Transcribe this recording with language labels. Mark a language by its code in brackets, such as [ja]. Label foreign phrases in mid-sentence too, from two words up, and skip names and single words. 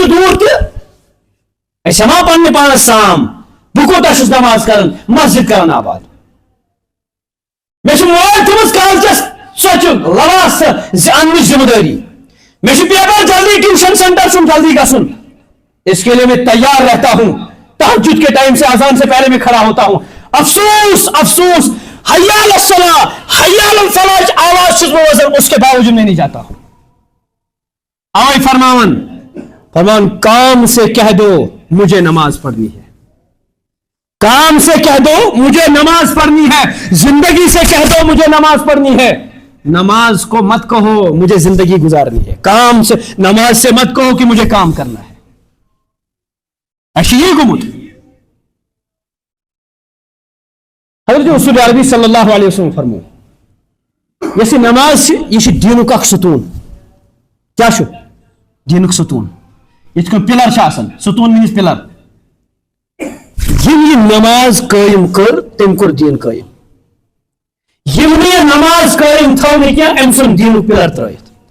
[ks] تہِ دوٗر تہِ أسۍ ہٮ۪ما پننہِ پانس سام بہٕ کوٗتاہ چھُس نماز کران مسجد کران آباد مےٚ چھِ مول تھٲومٕژ کالچس ژۄچہِ لواس اننٕچ ذمہٕ دٲری مےٚ چھُ پیپر جلدی ٹیوشن سینٹر چھُم جلدی گژھُن [ur] اس کے لیے میں تیار رہتا ہوں تہجد کے ٹائم سے اذان سے پہلے میں کھڑا ہوتا ہوں افسوس افسوس [ar] حی علی الصلاۃ حی علی الفلاح [ur] کی آواز [ks] چھُس بہٕ بوزان [ur] اس کے باوجود میں نہیں جاتا ہوں اوے فرمان کام سے کہہ دو مجھے نماز پڑھنی ہے کام سے کہہ دو مجھے نماز پڑھنی ہے زندگی سے کہہ دو مجھے نماز پڑھنی ہے نماز کو مت کہو مجھے زندگی گزارنی ہے کام سے نماز سے مت کہو کہ مجھے کام کرنا ہے [ks] اَسہِ چھُ یی گوٚمُت حضرت رسول عربی [ar] صلی اللہ علیہ وسلم [ks] فرمو یۄس یہِ نماز چھِ یہِ چھِ دیٖنُک اکھ ستوٗن کیٛاہ چھُ دیٖنُک ستوٗن یِتھ کٔنۍ پِلر چھِ آسان ستوٗن میٖنٕز پِلر یِم یہِ نماز قٲیِم کٔر تٔمۍ کوٚر دیٖن قٲیِم یِم نہٕ یہِ نماز قٲیِم تھٲو نہٕ کینٛہہ أمۍ ژھُن دیٖنُک پِلر ترٲیِتھ